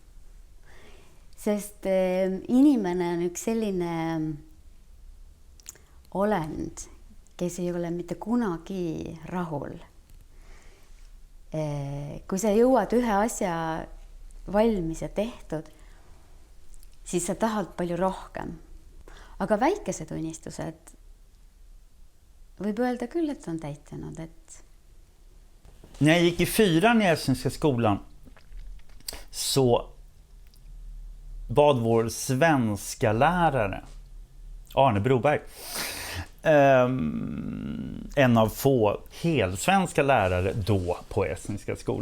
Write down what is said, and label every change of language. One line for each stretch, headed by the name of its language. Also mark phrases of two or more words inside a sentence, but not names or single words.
Estonian: Sest inimene on üks selline olend, kes ei ole mitte kunagi rahul. Kui sa jõuad ühe asja valmis ja tehtud, siis sa tahad palju rohkem. Aga väikesed unistused võib öelda küll,
Swedish: att de täitunud, att... När jag gick i 4:an i Estniska skolan så bad vår svenska lärare Arne Broberg, en av få helsvenska lärare då på Estniska skolan.